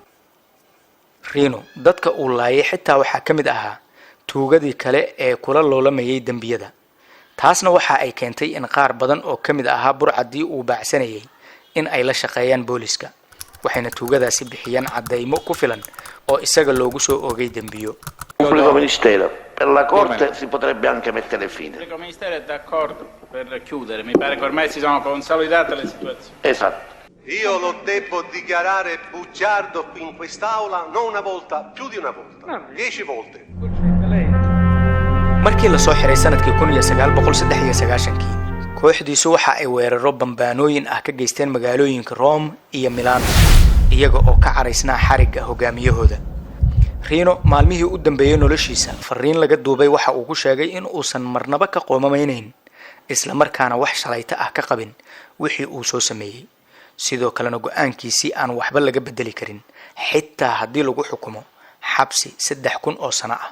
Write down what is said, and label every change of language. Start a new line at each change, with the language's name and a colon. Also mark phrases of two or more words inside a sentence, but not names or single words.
Somali: Rino dadka uu laayay xitaa waxaa ka mid ahaa tuugadii kale ee kula loolamayay dambiyada. taasna waxa ay keentay in qaar badan oo ka mid ahaa burcadii uu baacsanayay in ay la shaqeeyaan booliska. waxayna tuugadaasi bixiyaan cadeymo ku filan oo isaga loogu soo oogay dambiyo.
Italian: Pubblico ministero per la corte si potrebbe anche mettere fine. Il pubblico ministero è d'accordo per chiudere, mi pare che ormai si sono consolidate le situazioni. Esatto. Io lo devo dichiarare bugiardo in quest'aula non una volta, più di una volta, 10 volte.
Somali: markii la soo xiray sanadkii 1993 kooxdiisu waxa ay weeraro bambaanooyin ah ka geysteen magaalooyinka Rome iyo Milan iyaga oo ka caraysnaa xariga hogaamiyahooda. Rino maalmihii u dambeeyay noloshiisa fariin laga duubay waxa uu ku sheegay in uusan marnaba ka qoomameynayn isla markaana wax shalayta ah ka qabin wixii uu soo sameeyay, sidoo kalena go'aankiisii aan waxba laga bedeli karin xitaa haddii lagu xukumo xabsi 3,000 oo sano ah.